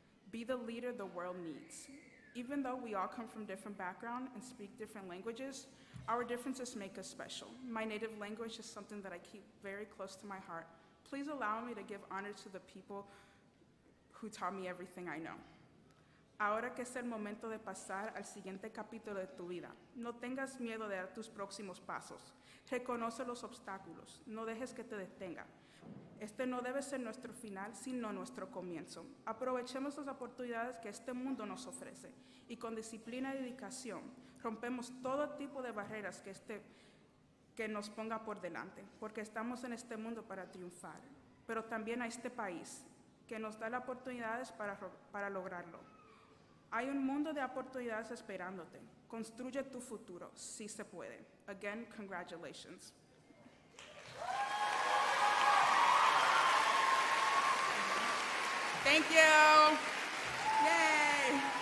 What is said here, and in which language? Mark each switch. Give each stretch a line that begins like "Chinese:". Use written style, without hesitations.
English: Be the leader the world needs. Even though we all come from different backgrounds and speak different languages, our differences make us special. My native language is something that I keep very close to my heart. Please allow me to give honor to the people who taught me everything I know.
Spanish: Ahora que es el momento de pasar al siguiente capítulo de tu vida, no tengas miedo de dar tus próximos pasos. Reconoce los obstáculos, no dejes que te detenga. Este no debe ser nuestro final, sino nuestro comienzo. Aprovechemos las oportunidades que este mundo nos ofrece y con disciplina y dedicación rompemos todo tipo de barreras que nos ponga por delante, porque estamos en este mundo para triunfar, pero también a este país que nos da las oportunidades para lograrlo. Hay un mundo de oportunidades esperándote. Construye tu futuro. Sí se puede.
English: Again, congratulations. Thank you. Yay.